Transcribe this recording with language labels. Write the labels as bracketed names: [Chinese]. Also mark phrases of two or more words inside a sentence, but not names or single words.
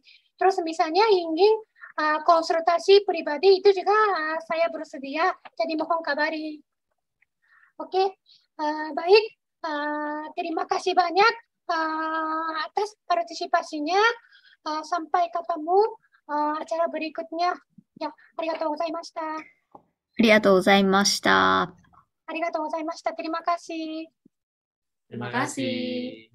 [Indonesian] Terus misalnya ingin konsultasi pribadi itu juga saya bersedia, jadi mohon kabari. Oke, baik. Terima kasih banyak atas partisipasinya. Sampai ketemu acara berikutnya. Ya, [Japanese] ありがとうございました. ありがとうございました. ありがとうございました. [Indonesian] Terima kasih. Terima kasih.